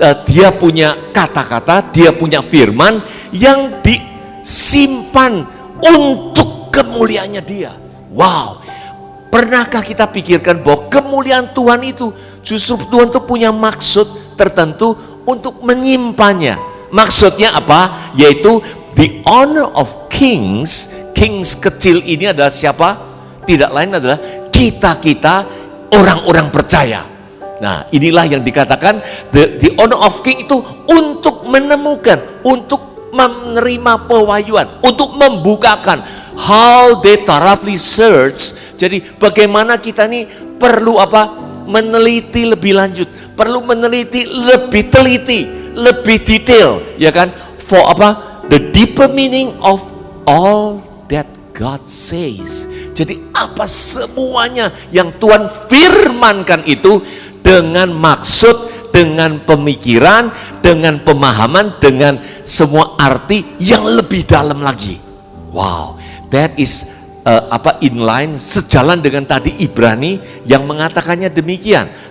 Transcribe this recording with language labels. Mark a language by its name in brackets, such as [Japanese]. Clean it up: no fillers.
[Indonesian] Dia punya kata-kata, dia punya firman yang disimpan untuk kemuliaannya dia. Wow, pernahkah kita pikirkan bahwa kemuliaan Tuhan itu justru Tuhan itu punya maksud tertentu untuk menyimpannya. Maksudnya apa? Yaitu [English] the honor of kings. [Indonesian] Kings kecil ini adalah siapa? Tidak lain adalah kita-kita orang-orang percaya. Nah, inilah yang dikatakan [English] the honor of king [Indonesian] itu untuk menemukan, untuk menerima pewahyuan, untuk membukakan [English] how they thoroughly search. [Indonesian] Jadi bagaimana kita nih perlu apa? Meneliti lebih lanjut, perlu meneliti lebih teliti, lebih detail, ya kan? For apa? [English] The deeper meaning of all that God says. [Indonesian] Jadi apa semuanya yang Tuhan firmankan itu dengan maksud, dengan pemikiran, dengan pemahaman, dengan semua arti yang lebih dalam lagi. [English] Wow, that is inline, [Indonesian] sejalan dengan tadi Ibrani yang mengatakannya demikian.